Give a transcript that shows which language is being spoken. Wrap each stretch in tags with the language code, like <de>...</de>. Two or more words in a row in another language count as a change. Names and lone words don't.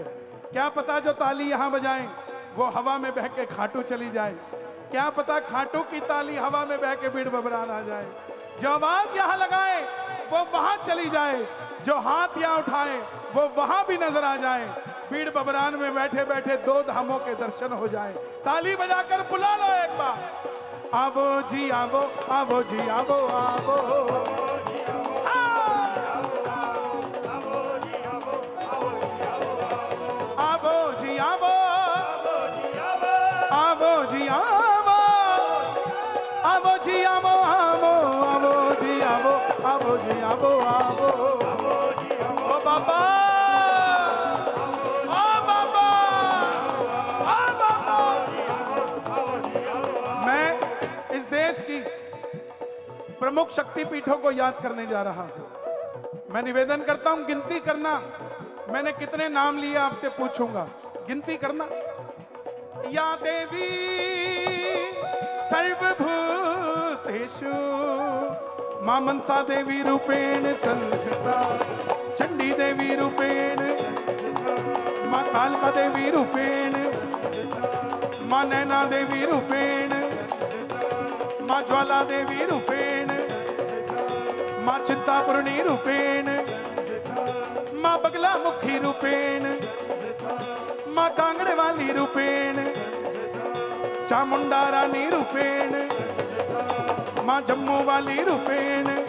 <hi>क्या पता जो ताली यहां बजाएं वो हवा में बह के खाटू चली जाए, क्या पता खाटू की ताली हवा में बह के बीड़ बबरान आ जाए। जो आवाज यहां लगाए वो वहां चली जाए, जो हाथ यहां उठाए वो वहां भी नजर आ जाए। बीड़ बबरान में बैठे बैठे दो धामों के दर्शन हो जाए। ताली बजाकर बुला लो एक बार। आवो जी आवो, आवो जी आवो, आवो आवो जी आवो, आवो जी आवो, आवो जी आवो, आवो आवो जी आवो, आवो जी आवो, आवो ओ बाबा, ओ बाबा, ओ बाबा। मैं इस देश की प्रमुख शक्तिपीठों को याद करने जा रहा हूं। मैं निवेदन करता हूं गिनती करना। मैंने कितने नाम लिए आपसे पूछूंगा, गिनती करना।</hi> <sa>या देवी सर्वभूतेषु मां मनसा देवी रूपेण संस्थिता, चंडी देवी रूपेण, मां कालका देवी रूपेण, मां नैना देवी रूपेण, मां ज्वाला देवी रूपेण, मां चिंतापूर्णी रूपेण, मां बगला मुखी रूपेण, मां कांगड़े वाली रूपेण, चामुंडा रानी रूपेण, मां जम्मू वाली रूपेण,</sa>